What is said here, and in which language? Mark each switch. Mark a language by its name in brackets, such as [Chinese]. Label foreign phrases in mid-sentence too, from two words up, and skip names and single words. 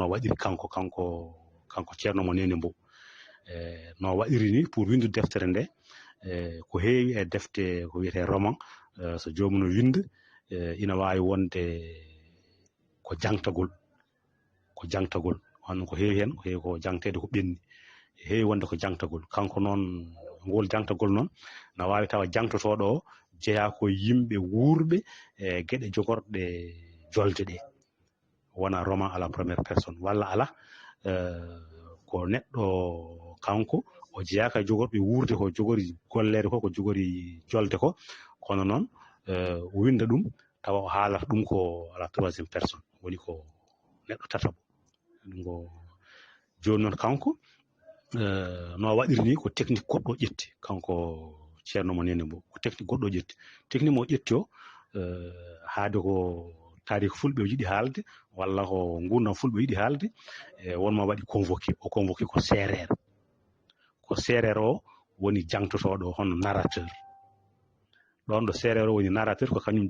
[Fula] waɗiri kanko ceerno mo Nene Mbow no waɗiri ni pour windude deftere nde ko heewi e defte ko wiyete roman so jomum no winda ina wawi wonde ko jangtagol hono ko heewi hen ko heewi ko jangtede ko ɓenni heewi wonde ko jangtagol kanko noon ngol jangtagol noon no wawi tawa jangtotoɗo o jeeya ko yimɓe wuurɓe e gueɗe jogorɗe jolde ɗe wona roman [French] à la première personne [Fula] walla ala ko neɗɗo kanko o jeeyaka jogorɓe wuurde ko jogori gollede ko jogori jolde ko kono noon o winda ɗum tawa o haalata ɗum ko à [French] la troisième personne [Fula] woni ko neɗɗo tataɓo ɗum ko joni noon kanko no waɗiri ni ko technique goɗɗo ƴetti kanko ceerno mo Nene Mbow ko technique goɗɗo ƴetti technique mo ƴetti o haade ko tarik fulɓe o yiɗi haalde walla ko gurdam fulɓe yiɗi haalde wonmo waɗi convoqué ko séréer o woni jangtotoɗo hono narrateur ɗon ɗo séréer o woni narrateur ko kañum